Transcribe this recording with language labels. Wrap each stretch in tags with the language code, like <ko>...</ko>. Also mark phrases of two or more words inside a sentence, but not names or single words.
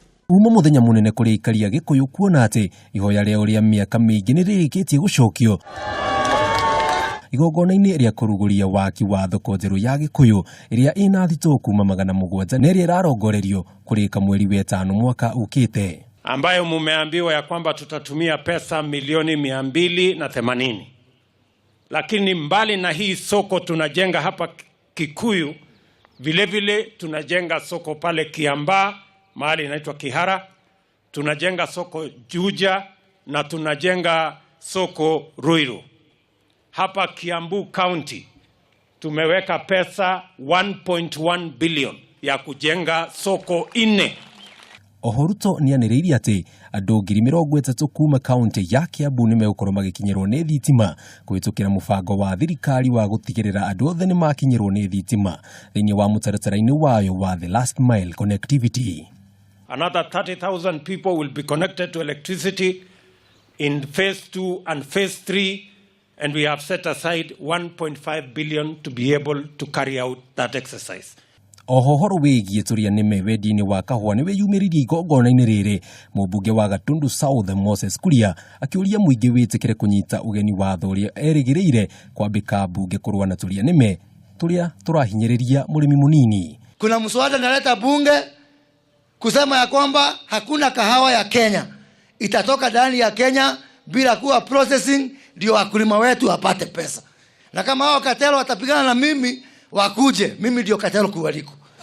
<ki>Uma muthenya munene kuri ikaria Gikuyu kuona ati ihoya rĩao rĩa miaka mĩingĩ nĩ rĩrĩkĩtie gũcokio. Igongona-inĩ rĩa kũrugũria waki wa thoko njeru ya Gikuyu iria ina thito kuma 700 na iria irarongorerio kurika mweri wa gatano mwaka ukite,</ki> <sw>ambayo mumeambiwa ya kwamba tutatumia pesa milioni 280. Lakini mbali na hii soko tunajenga hapa Kikuyu, vile vile tunajenga soko pale Kiamba, mahali inaitwa Kihara, tunajenga soko Juja na tunajenga soko Ruiru. Hapa Kiambu County tumeweka pesa 1.1 billion ya kujenga soko 4.</sw> <ki>Ruto nianĩrĩirie ati andũ 30,000 kuma kaunti ya Kiambu nĩmegũkorwo magĩkinyĩrwo nĩ thitima kũhĩtũkĩra mũbango wa thirikari wa gũtigĩrĩra andũ othe nĩ makinyĩrwo nĩ thitima thĩinĩ wa mũtaratara-inĩ wayo wa</ki> <en>the last mile connectivity. Another 30,000 people will be connected to electricity in phase 2 and phase 3, and we have set aside 1.5 billion to be able to carry out that exercise.</en> <ki>Horo wĩgiĩ tũria nĩme wendi-inĩ wa kahũa nĩ wĩyumĩririe igongona-inĩ rĩrĩ. Mũmbunge wa Gatundu South Moses Kuria akĩũria mũingĩ wĩtĩkĩre kũnyita ugeni watho ũrĩa erĩgĩrĩire kwambika bunge kũrũa na tũria nĩme tũrĩa tũrahinyĩrĩria mũrĩmi mũnini.</ki> <sw>Kuna mswada naleta bunge kusema ya kwamba hakuna kahawa ya Kenya itatoka ndani ya Kenya bila kuwa processing ndio wakulima wetu wapate pesa. Na kama hao katelo watapigana na mimi wakuje, mimi ndio katelo kuwaliko.</sw>